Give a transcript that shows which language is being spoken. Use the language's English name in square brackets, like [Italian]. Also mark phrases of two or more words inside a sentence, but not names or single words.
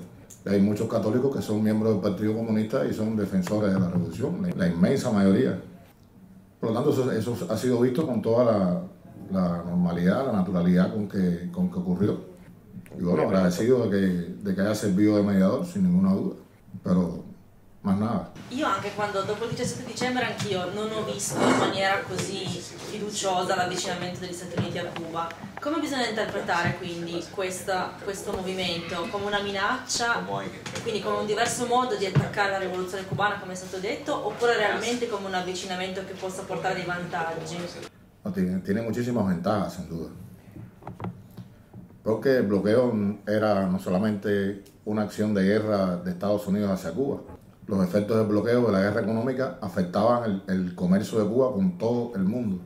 [Spanish] Hay muchos católicos que son miembros del Partido Comunista y son defensores de la revolución, la inmensa mayoría. Por lo tanto, eso ha sido visto con toda la normalidad, la naturalidad con que ocurrió. Y bueno, agradecido de que haya servido de mediador, sin ninguna duda. Pero más nada. [Italian] Io anche quando dopo il 17 dicembre anch'io non ho visto in maniera così fiduciosa l'avvicinamento degli Stati Uniti a Cuba. Come bisogna interpretare quindi questo movimento? Come una minaccia, quindi come un diverso modo di attaccare la rivoluzione cubana, come è stato detto, oppure realmente come un avvicinamento che possa portare dei vantaggi? [Spanish] No, tiene muchísimas ventajas, sin duda. Porque el bloqueo era no solamente una acción de guerra de Estados Unidos hacia Cuba. Los efectos del bloqueo de la guerra económica afectaban el comercio de Cuba con todo el mundo.